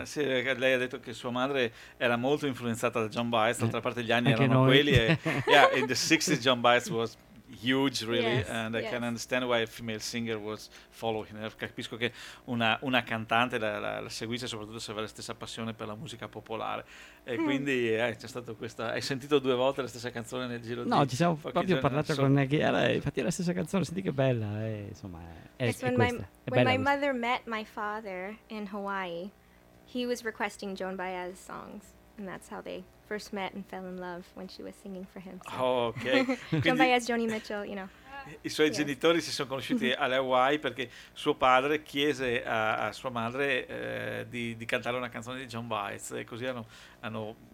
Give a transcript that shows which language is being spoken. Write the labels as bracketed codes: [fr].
[it] Ah, sì. Lei ha detto che sua madre era molto influenzata da Joan Baez. D'altra parte, gli anni erano quelli. [en] E, yeah, in the 60s, Joan Baez was huge, really, yes, and yes. I can understand why a female singer was following her. [it] Capisco che una cantante la seguisse, soprattutto se aveva la stessa passione per la musica popolare. E quindi c'è stato questa. Hai sentito due volte la stessa canzone nel giro? No, ci siamo proprio parlato con Nagiera. Infatti, è la stessa canzone. Senti che bella, insomma. [en] When my mother met my father in Hawaii, he was requesting Joan Baez songs, and that's how they first met and fell in love when she was singing for him. So. Oh, okay. John Baez, Joni Mitchell, you know. [it] I suoi genitori si sono conosciuti alle Hawaii perché suo padre chiese a sua madre di cantare una canzone di John Baez e così hanno ecco.